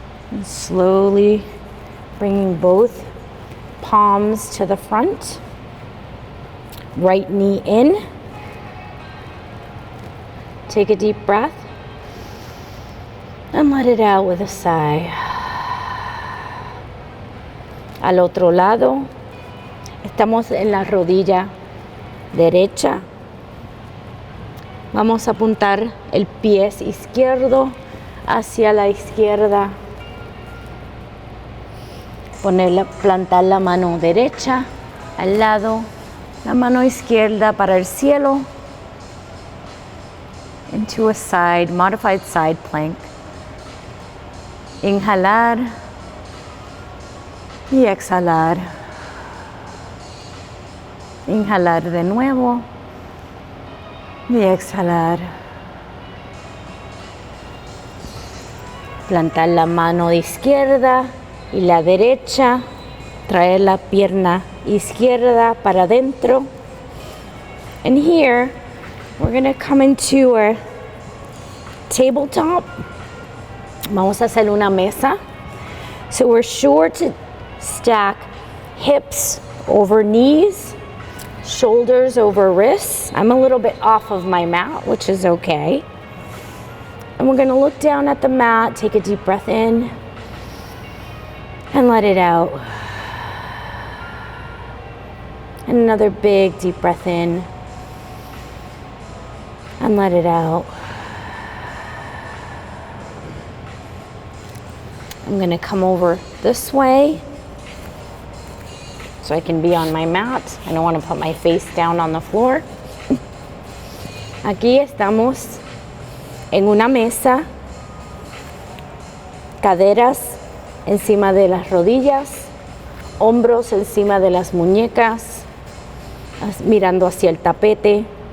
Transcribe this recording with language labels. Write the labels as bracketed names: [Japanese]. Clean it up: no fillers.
[English] And slowly bringing both palms to the front. Right knee in. Take a deep breath and let it out with a sigh. [Spanish] Al otro lado, estamos en la rodilla derecha. Vamos a apuntar el pie izquierdo hacia la izquierda. Plantar la mano derecha al lado, la mano izquierda para el cielo. [English] Into a modified side plank. [Spanish] Inhalar y exhalar. Inhalar de nuevo y exhalar. Plantar la mano izquierda y la derecha. Traer la pierna izquierda para adentro. [English] And here, we're going to come into our tabletop. [Spanish] Vamos a hacer una mesa. [English] So we're sure to stack hips over knees, shoulders over wrists. I'm a little bit off of my mat, which is okay. And we're going to look down at the mat, take a deep breath in, and let it out. And another big deep breath in, and let it out. I'm going to come over this way so I can be on my mat. I don't want to put my face down on the floor. [Spanish] Aquí estamos en una mesa, caderas encima de las rodillas, hombros encima de las muñecas, mirando hacia el tapete.